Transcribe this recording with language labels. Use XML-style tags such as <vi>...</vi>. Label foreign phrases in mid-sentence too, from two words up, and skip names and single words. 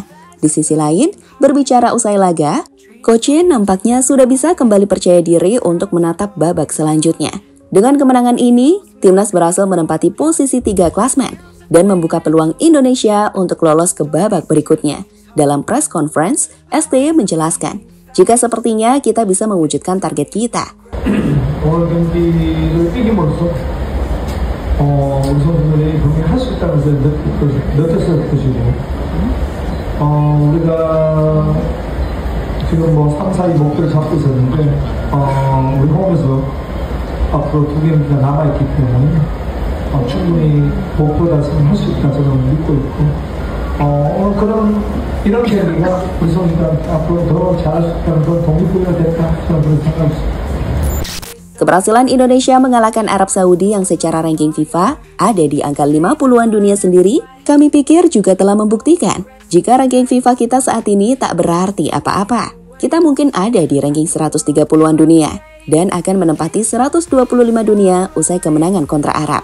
<id>Di sisi lain, berbicara usai laga, Coach Shin nampaknya sudah bisa kembali percaya diri untuk menatap babak selanjutnya. Dengan kemenangan ini, timnas berhasil menempati posisi 3 klasmen dan membuka peluang Indonesia untuk lolos ke babak berikutnya. Dalam</id> <en>press conference,</en> <id>STY menjelaskan, jika sepertinya kita bisa mewujudkan target kita.</id> <ko>오늘 경기를 이김으로써 우리 선수들이 분명히 할 수 있다는 것을 느꼈을 것이고 우리가 지금 3, 4위 목표를 잡고 있었는데 우리 홈에서 앞으로 2경기가 남아있기 때문에 충분히 목표 달성을 할 수 있다 저는 믿고 있고 오늘 이런 경기가 우리 선수들한테 앞으로 더 잘할 수 있다는 그런 동기부여가 됐다 저는 그렇게 생각합니다.</ko> <id>Keberhasilan Indonesia mengalahkan Arab Saudi yang secara ranking FIFA ada di angka 50-an dunia sendiri, kami pikir juga telah membuktikan jika ranking FIFA kita saat ini tak berarti apa-apa. Kita mungkin ada di ranking 130-an dunia dan akan menempati 125 dunia usai kemenangan kontra Arab.</id>